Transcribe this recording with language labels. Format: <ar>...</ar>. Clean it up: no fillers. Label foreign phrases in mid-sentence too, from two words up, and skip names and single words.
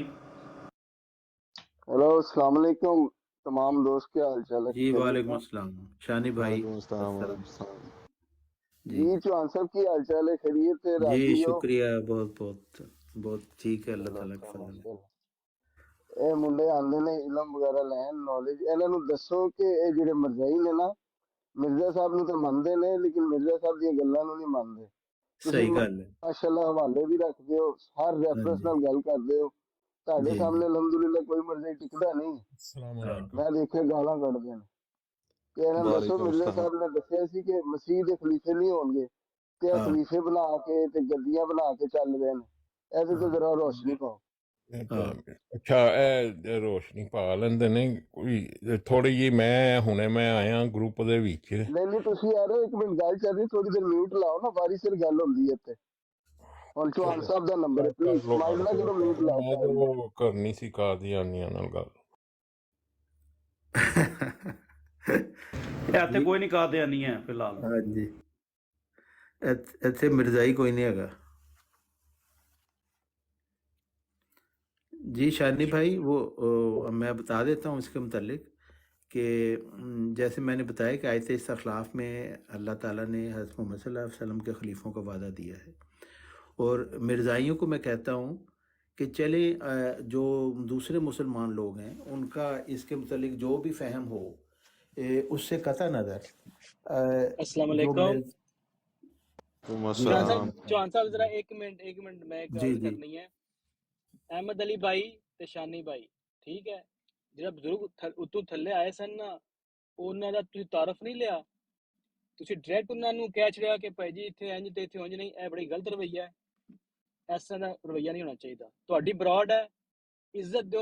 <ur>ہیلو،</ur> <ar>السلام علیکم</ar> <ur>تمام دوست، کیا حال چال ہے؟ جی</ur> <ar>وعلیکم السلام</ar> <ur>شانی بھائی۔</ur> <ar>وعلیکم السلام ورحمۃ اللہ۔</ar> <pa>جی چوہان صاحب کی حال چال ہے؟</pa> <ur>خیریت ہے؟ جی</ur> <pa>راضی ہو؟</pa> <ur>شکریہ، بہت بہت بہت ٹھیک ہے، اللہ تعالیٰ کے فضل ہے۔</ur> <pa>اے منڈے آندے نے علم وغیرہ لین نالج، انہاں نوں دسو کہ اے جڑے مرزائی نے نا، مرزا صاحب نوں تو مندے نے لیکن مرزا صاحب دی گلاں نوں نہیں مانتے۔ صحیح گل ہے، ماشاءاللہ حوالے بھی رکھ دیو، ہر ریفرنس نال گل کر دیو، تہاڈے سامنے الحمدللہ کوئی مرزائی ٹکدا نہیں۔</pa> <ar>السلام علیکم۔</ar> <pa>میں دیکھے گالاں کڈدے نے کہ انہاں نوں دسو مرزا صاحب نے دسیا سی کہ مسیح دے خلیفے نہیں ہون گے، تے خلیفے بنا کے تے گدیاں بنا کے</pa> <ur>چل رہے ہیں،</ur> <pa>ایسے تو ذرا روشنی پاؤ۔ ਹਾਂ ਅੱਛਾ ਇਹ ਰੋਸ਼ਨੀ ਪਾ ਲੈਂਦੇ ਨੇ ਕੋਈ ਥੋੜੀ ਜੀ ਮੈਂ ਹੁਣੇ ਮੈਂ ਆਇਆ ਗਰੁੱਪ ਦੇ ਵਿੱਚ ਨਹੀਂ ਨਹੀਂ ਤੁਸੀਂ ਆ ਰਹੇ ਹੋ, ਇੱਕ ਮਿੰਟ ਗੱਲ ਚੱਲ ਰਹੀ, ਥੋੜੀ ਦੇਰ ਮਿਊਟ ਲਾਓ ਨਾ, ਵਾਰੀ ਸਿਰ ਗੱਲ ਹੁੰਦੀ ਹੈ ਇੱਥੇ। ਹੁਣ ਚੌਹਾਨ ਸਾਹਿਬ ਦਾ ਨੰਬਰ ਹੈ, ਕਰ ਪਲੀਜ਼ ਲਓ ਮਾਈਕ ਗੱਲ ਨਾ ਕਰੋ ਕਰੋ, ਮਿਊਟ ਲਾਓ ਮੈਂ ਤਾਂ ਸਾਈਡ ਤੇ। ਉਹ ਕਰਨੀ ਸੀ ਕਾਦੀਆਨੀਆਂ ਨਾਲ ਗੱਲ ਇਹ ਇੱਥੇ ਜੀ ਕੋਈ ਨਹੀਂ ਕਾਦੀਆਨੀ ਹੈ ਫਿਲਹਾਲ। ਹਾਂਜੀ ਇੱਥੇ ਮਿਰਜ਼ਾਈ ਕੋਈ ਨਹੀਂ ਹੈਗਾ जी।</pa> <ur>شانی بھائی وہ میں بتا دیتا ہوں اس کے متعلق کہ جیسے میں نے بتایا کہ آیت استخلاف میں اللہ تعالیٰ نے حضرت محمد</ur> <ar>صلی اللہ علیہ وسلم</ar> <ur>کے خلیفوں کا وعدہ دیا ہے، اور مرزائیوں کو میں کہتا ہوں کہ چلے جو دوسرے مسلمان لوگ ہیں ان کا اس کے متعلق جو بھی فہم ہو اس سے قطع نظر अस्सलाम जो वालेकुम। तुम जी चौहान अस्सलाम। صاحب چوہان صاحب ذرا ایک منٹ میں ایک जी गल जी کرنی ہے۔ احمد علی بھائی</ur> <pa>ਤੇ ਸ਼ਾਨੀ ਭਾਈ, ਠੀਕ ਹੈ, ਜਿਹੜਾ ਬਜ਼ੁਰਗ ਉਤੋਂ ਥੱਲੇ ਆਏ ਸਨ ਨਾ, ਉਹਨਾਂ ਦਾ ਤੁਸੀਂ ਤਾਰਫ ਨਹੀਂ ਲਿਆ, ਤੁਸੀਂ ਡਾਇਰੈਕਟ ਉਹਨਾਂ ਨੂੰ ਕਹਿ ਛੜਿਆ ਕਿ ਭਾਈ ਜੀ ਇੱਥੇ ਇੰਜ ਤੇ ਇੱਥੇ ਉਂਝ ਨਹੀਂ। ਇਹ ਬੜੀ ਗਲਤ ਰਵੱਈਆ ਹੈ, ਇਸ ਤਰ੍ਹਾਂ ਦਾ ਰਵੱਈਆ ਨਹੀਂ ਹੋਣਾ ਚਾਹੀਦਾ। ਤੁਹਾਡੀ ਬਰਾਡ ਹੈ, ਇੱਜ਼ਤ ਦਿਓ।</pa>